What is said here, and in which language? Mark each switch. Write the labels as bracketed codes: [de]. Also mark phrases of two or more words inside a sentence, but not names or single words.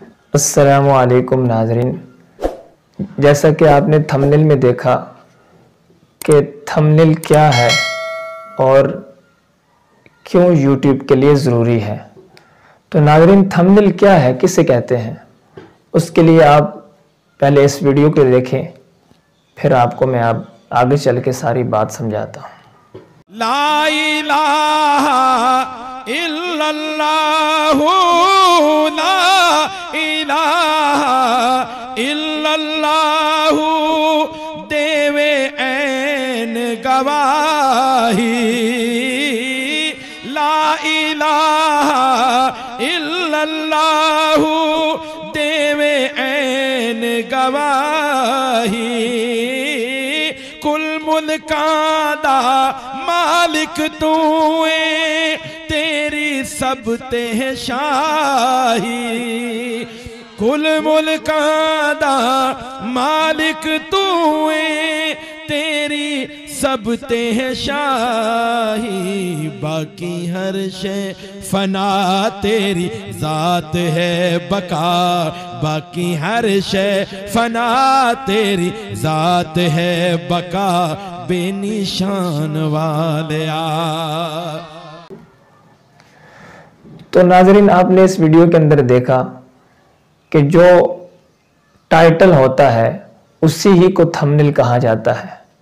[ar] السلام عليكم [hi] नाज़रीन, जैसा कि आपने थंबनेल में देखा कि थंबनेल क्या है और क्यों YouTube के लिए ज़रूरी है। तो नाज़रीन, थंबनेल क्या है, किसे कहते हैं, उसके लिए आप पहले इस वीडियो को देखें, फिर आपको मैं आगे चल के सारी बात समझाता हूँ। [ar] لا إله إلا الله لا إله إلا الله [pa] ਦੇਵੇ ਐਨ ਗਵਾਹੀ। [ar] لا إله إلا الله [pa] ਦੇਵੇ ਐਨ ਗਵਾਹੀ। ਕੁੱਲ ਮੁਲਕਾਂ ਦਾ ਮਾਲਕ ਤੂੰ ਹੈ, ਤੇਰੀ ਸਭ ਤੇ ਸ਼ਾਹੀ। ਕੁੱਲ ਮੁਲਕਾਂ ਦਾ ਮਾਲਕ ਤੂੰ ਹੈ, ਤੇਰੀ ਸਭ ਤੇ ਸ਼ਾਹੀ। ਬਾਕੀ ਹਰ ਸ਼ੈ ਫ਼ਨਾ ਤੇਰੀ ਜ਼ਾਤ ਹੈ ਬਕਾ। ਬਾਕੀ ਹਰ ਸ਼ੈ ਫ਼ਨਾ ਤੇਰੀ ਜ਼ਾਤ ਹੈ ਬਕਾ। ਬੇਨਿਸ਼ਾਨ ਵਾਲਿਆ। [hi] तो नाज़रीन, आपने इस वीडियो के अंदर देखा कि जो टाइटल होता है उसी ही को थंबनेल कहा जाता है।